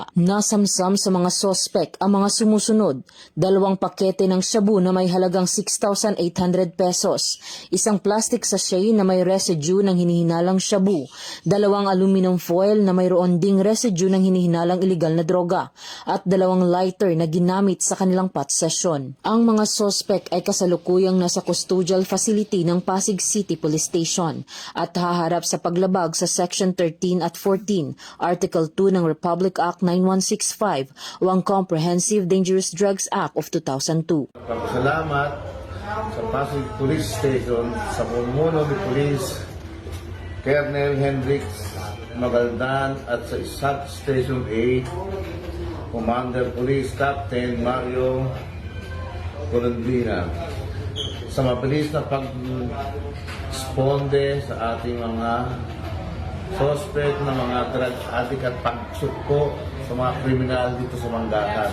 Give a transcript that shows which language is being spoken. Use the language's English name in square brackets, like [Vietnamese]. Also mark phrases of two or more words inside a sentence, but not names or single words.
[Filipino] Nasamsam sa mga sospek ang mga sumusunod: 2 pakete ng shabu na may halagang 6,800 pesos, isang [English] plastic sachet [Filipino] na may residue ng hinihinalang shabu, 2 [English] aluminum foil [Filipino] na mayroon ding residue ng hinihinalang iligal na droga, at 2 lighter na ginamit sa kanilang [English] pot session. [Filipino] Ang mga sospek ay kasalukuyang nasa [English] custodial facility [Filipino] ng Pasig City Police Station at haharap sa paglabag sa Section 13 at 14, Article 2 ng Republic Act 9165 o ang Comprehensive Dangerous Drugs Act of 2002. Salamat sa Pasig Police Station sa pumuno ni Police Colonel Hendrix Magaldan at sa SAT Station A Commander Police Captain Mario Colondina sa mabilis na pag-responde sa ating mga suspect na mga [English] drug addict [Filipino] at pagsukpo sa mga kriminal dito sa Manggahan.